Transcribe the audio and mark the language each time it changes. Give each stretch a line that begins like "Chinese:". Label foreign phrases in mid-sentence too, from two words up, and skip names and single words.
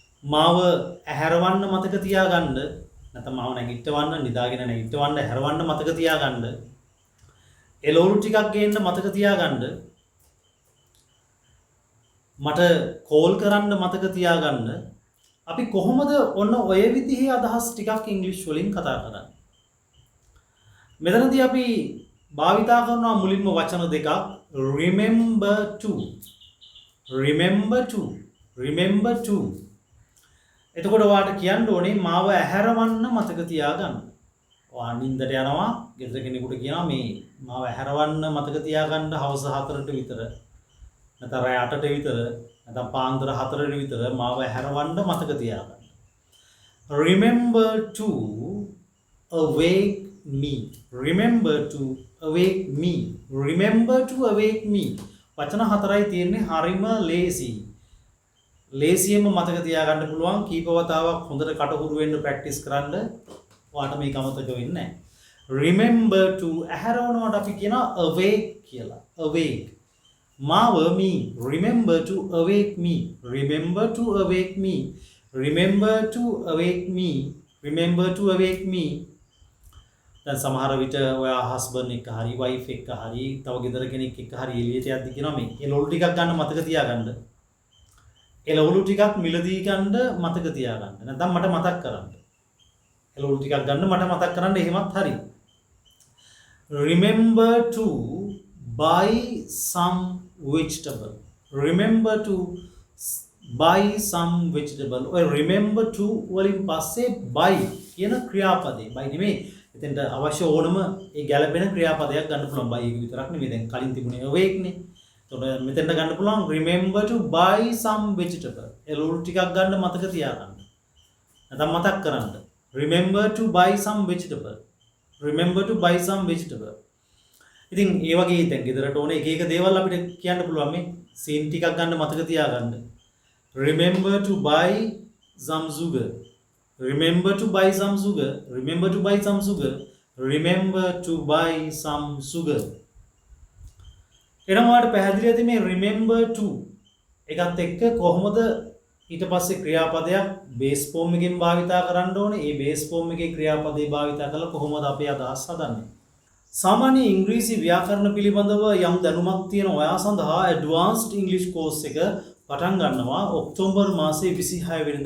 Sinhala: මාව ඇහැරවන්න මතක තියාගන්න නැත්නම් මාව නැගිටවන්න නිදාගෙන නැගිටවන්න ඇහැරවන්න මතක තියාගන්න එළවලු ටිකක් ගේන්න මතක තියාගන්න මට කෝල් කරන්න මතක තියාගන්න අපි කොහොමද ඔන්න ඔය විදිහේ අදහස් ටිකක් ඉංග්‍රීසි වලින් කතා කරන්නේ මෙතනදී අපි භාවිතා කරනවා මුලින්ම වචන දෙකක්
English: remember to remember to
Sinhala: එතකොට ඔයාලට කියන්න ඕනේ මාව ඇහැරවන්න මතක තියාගන්න. ඔයා නිින්දට යනවා, ගෙදර කෙනෙකුට කියනවා මේ මාව ඇහැරවන්න මතක තියාගන්න හවස 4ට විතර. නැත්නම් රෑ 8ට විතර, නැත්නම් පාන්දර 4ට විතර මාව ඇහැරවන්න මතක තියාගන්න.
English: Remember to awake me. Remember to awake me. Remember to awake me.
Sinhala: වචන හතරයි තියෙන්නේ හරිම ලේසි. ලේසියෙන්ම මතක තියාගන්න පුළුවන් කීප වතාවක් හොඳට කටහුරු වෙන්න ප්‍රැක්ටිස් කරන්න ඔයාට මේක අමතක වෙන්නේ නැහැ.
English: Remember to
Sinhala: ඇහැරවනවට අපි කියනවා awake කියලා. awake. මාව
English: me. Remember to awake me. Remember to awake me. Remember to awake me. Remember to awake me.
Sinhala: දැන් සමහර විට ඔයා හස්බන්ඩ් එක්ක හරි වයිෆ් එක්ක හරි තව ගෙදර කෙනෙක් එක්ක හරි එළියට යද්දි කියනවා මේ එළවලු ටිකක් ගන්න මතක තියාගන්න. එළවලු ටිකක් මිලදී ගන්න මතක තියාගන්න. නැත්නම් මට මතක් කරන්න. එළවලු ටිකක් ගන්න මට මතක් කරන්න එහෙමත් හරි.
English: Remember to buy some vegetable. Remember to buy some vegetable.
Sinhala: ඔය
English: remember to
Sinhala: වලින් පස්සේ buy කියන ක්‍රියාපදේ. buy නෙමෙයි. එතෙන්ට අවශ්‍ය ඕනම ඒ ගැළපෙන ක්‍රියාපදයක් ගන්න පුළුවන්. buy එක විතරක් නෙමෙයි. දැන් කලින් තිබුණේ awake නේ. එතකොට මෙතෙන්ට ගන්න පුළුවන්
English: remember to buy some vegetable.
Sinhala: එළවලු ටිකක් ගන්න මතක තියාගන්න. නැත්නම් මතක් කරන්න.
English: Remember to buy some vegetable. Remember to buy some vegetable.
Sinhala: ඉතින් ඒ වගේ දැන් ගෙදරට ඕනේ එක එක දේවල් අපිට කියන්න පුළුවන් මේ සීන් ටිකක් ගන්න මතක තියාගන්න.
English: Remember to buy some sugar. Remember to buy some sugar. Remember to buy some sugar. Remember to buy some sugar.
Sinhala: එනම් ඔයාලට පැහැදිලි ඇති මේ
English: remember to
Sinhala: එකත් එක්ක කොහොමද ඊට පස්සේ ක්‍රියාපදයක්
English: base form
Sinhala: එකෙන් භාවිතා කරන්න ඕනේ. ඒ
English: base form
Sinhala: එකේ ක්‍රියාපදේ භාවිතා කරලා කොහොමද අපේ අදහස් හදන්නේ. සාමාන්‍ය ඉංග්‍රීසි ව්‍යාකරණ පිළිබඳව යම් දැනුමක් තියෙන ඔයා සඳහා
English: advanced English course
Sinhala: එක පටන් ගන්නවා ඔක්තෝබර් මාසයේ 26 වෙනිදා.